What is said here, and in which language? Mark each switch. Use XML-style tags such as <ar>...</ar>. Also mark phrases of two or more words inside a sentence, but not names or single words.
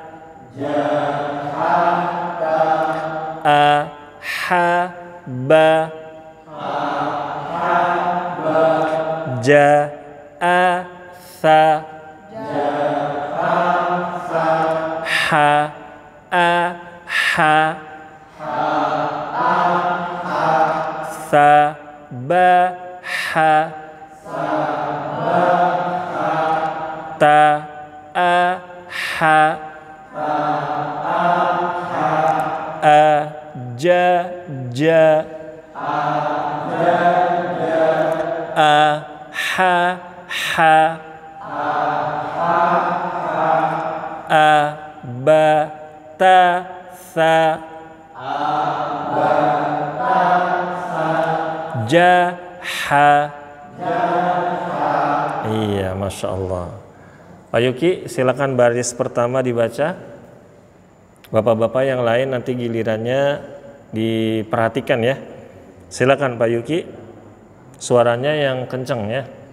<id>Ahaba. Ja'asa. Ha-a-ha. Sabaha. Ta-a-ha. Ajaja. Ha-ha. Abatasa. Jaha. Iya,</id> <ar>ما شاء الله.</ar> <id>Pak Yuki, silakan baris pertama dibaca. Bapak-bapak yang lain nanti gilirannya diperhatikan ya. Silakan Pak Yuki. Suaranya yang kenceng ya.</id>